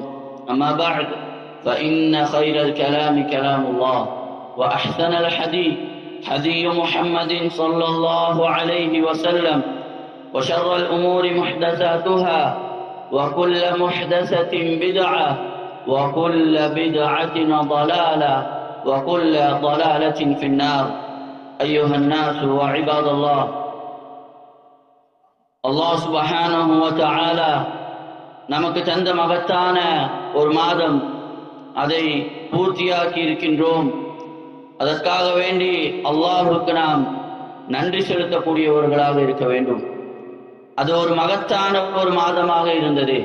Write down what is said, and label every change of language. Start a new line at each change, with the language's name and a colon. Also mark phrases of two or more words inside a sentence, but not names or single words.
Arabic: أما بعد فإن خير الكلام كلام الله وأحسن الحديث حديث محمد صلى الله عليه وسلم وشر الأمور محدثاتها وكل محدثة بدعة وكل بدعة ضلالة وكل ضلالة في النار. أيها الناس وعباد الله، الله سبحانه وتعالى
Tamil: நமக்கு தந்த மகத்தான ஒரு மாதம், அதை பூர்த்தியாக்கி இருக்கின்றோம். அதற்காக வேண்டி அல்லாஹ்வுக்கு நாம் நன்றி செலுத்தக்கூடியவர்களாக இருக்க வேண்டும். அது ஒரு மகத்தான ஒரு மாதமாக இருந்தது.